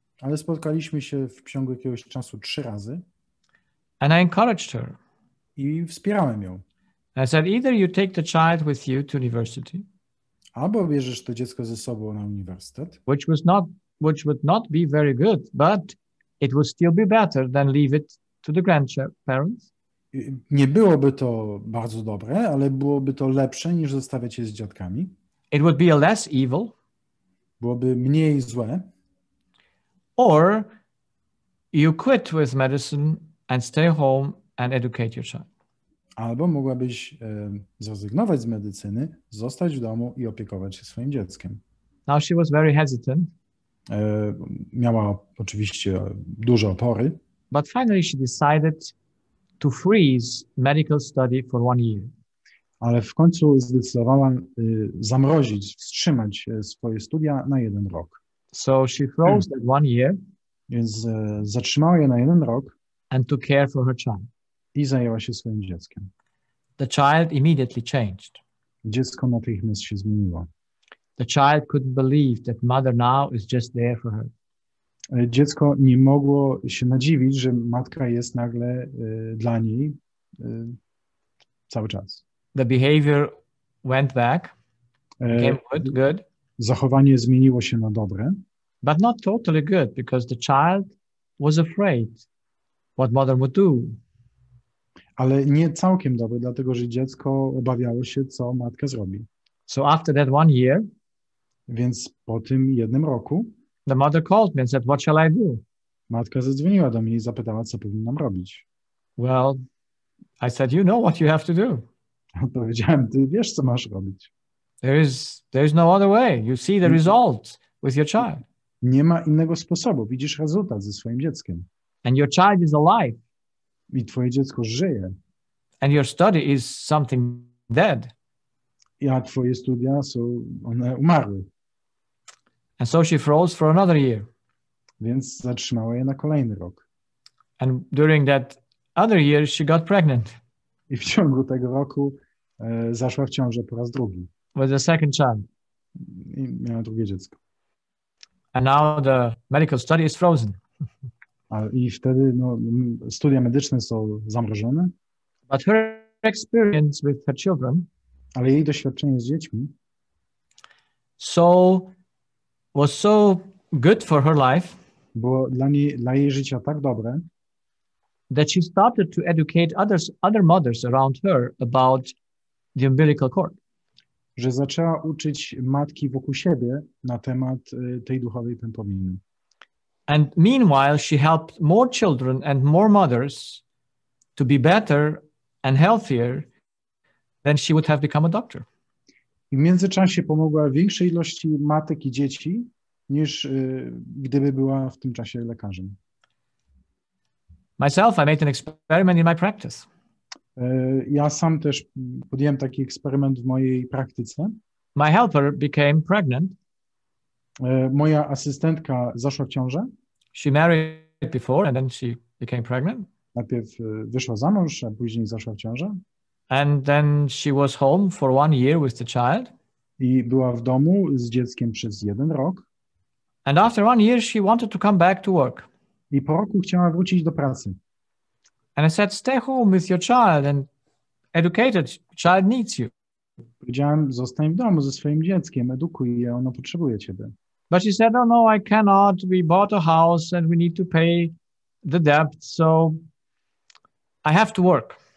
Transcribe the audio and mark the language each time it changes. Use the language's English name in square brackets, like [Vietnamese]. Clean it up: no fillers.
[Polish] Ale spotkaliśmy się w ciągu jakiegoś czasu 3 razy. [English] And I encouraged her. [Polish] I wspierałem ją. [English] I said, either you take the child with you to university. [Polish] Albo bierzesz to dziecko ze sobą na uniwersytet. [English] Which would not be very good, but it would still be better than leave it to the grandparents. [Polish] Nie byłoby to bardzo dobre, ale byłoby to lepsze niż zostawiać je z dziadkami. [English] It would be a less evil. [Polish] Byłoby mniej złe. [English] Or you quit with medicine and stay home and educate your child. [Polish] Albo mogłabyś zrezygnować z medycyny, zostać w domu i opiekować się swoim dzieckiem. [English] Now she was very hesitant. [Polish] Miała oczywiście duże opory. [English] But finally she decided to freeze medical study for 1 year. [Polish] Ale w końcu zdecydowała zamrozić, wstrzymać swoje studia na 1 rok. [English] So she froze that 1 year. [Polish] Więc zatrzymała je na 1 rok. [English] And took care for her child. [Polish] I zajęła się swoim dzieckiem. [English] The child immediately changed. [Polish] Dziecko natychmiast się zmieniło. [English] The child couldn't believe that mother now is just there for her. [Polish] Dziecko nie mogło się nadziwić, że matka jest nagle dla niej cały czas. [English] The behavior went back, became good. [Polish] Zachowanie zmieniło się na dobre. [English] But not totally good, because the child was afraid what mother would do. [Polish] Ale nie całkiem dobre, dlatego że dziecko obawiało się, co matka zrobi. [English] So after that 1 year, [Polish] więc po tym 1 roku, [English] the mother called me and said, "What shall I do?" [Polish] Matka zadzwoniła do mnie i zapytała, co powinnam robić. [English] Well, I said, "You know what you have to do." [Polish] Odpowiedziałem, ty wiesz, co masz robić. [English] There's no other way. You see the result with your child. [Polish] Nie ma innego sposobu. Widzisz rezultat ze swoim dzieckiem. [English] And your child is alive. [Polish] I twoje dziecko żyje. [English] And your study is something dead. [Polish] A twoje studia one umarły. [English] And so she froze for another year. [Polish] Więc zatrzymała je na kolejny rok. [English] And during that other year, she got pregnant. [Polish] I w ciągu tego roku zaszła w ciążę po raz drugi. [English] With the second child. [Polish] I miała drugie dziecko. [English] And now the medical study is frozen. [Polish] I wtedy studia medyczne są zamrożone. [English] But her experience with her children, [Polish] ale jej doświadczenie z dziećmi [English] was so good for her life, [Polish] było dla jej życia tak dobre, [English] that she started to educate other mothers around her about the umbilical cord. [Polish] Że zaczęła uczyć matki wokół siebie na temat tej duchowej pępowiny. [English] And meanwhile, she helped more children and more mothers to be better and healthier than she would have become a doctor. [Polish] I w międzyczasie pomogła większej ilości matek i dzieci, niż gdyby była w tym czasie lekarzem. [English] Myself, I made an experiment in my practice. [Polish] Ja sam też podjąłem taki eksperyment w mojej praktyce. [English] My helper became pregnant. [Polish] Moja asystentka zaszła w ciążę. [English] She married before and then she became pregnant. [Polish] Najpierw wyszła za mąż, a później zaszła w ciążę. [English] And then she was home for 1 year with the child. [Polish] I była w domu z dzieckiem przez 1 rok. [English] And after 1 year she wanted to come back to work. [Polish] I po roku chciała wrócić do pracy. [English] And I said, stay home with your child and educate it. Child needs you. [Polish] Powiedziałem, zostań w domu ze swoim dzieckiem, edukuj je, ono potrzebuje ciebie. [English] But she said, oh no, I cannot. We bought a house and we need to pay the debt, so I have to work.